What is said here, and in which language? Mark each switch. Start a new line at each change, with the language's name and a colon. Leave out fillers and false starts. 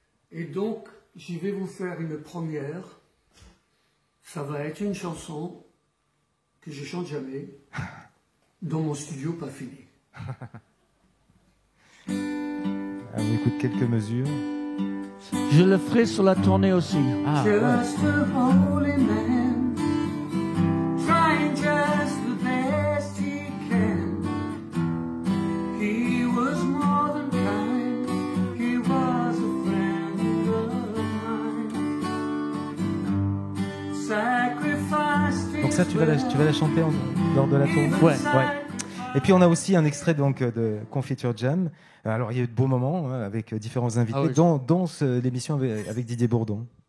French: Et donc, je vais vous faire une première. Ça va être une chanson que je chante jamais dans mon studio pas fini. On écoute quelques mesures. Je le ferai sur la tournée aussi. Ah,
English: Just a holy man, trying just the best he can. He was more than kind, he was a friend of mine. Sacrificed.
French: Donc ça, tu vas la chanter lors de la tournée ? Ouais. Et puis on a aussi un extrait donc de Confiture Jam. Alors il y a eu de beaux moments avec différents invités, dont l'émission avec Didier Bourdon.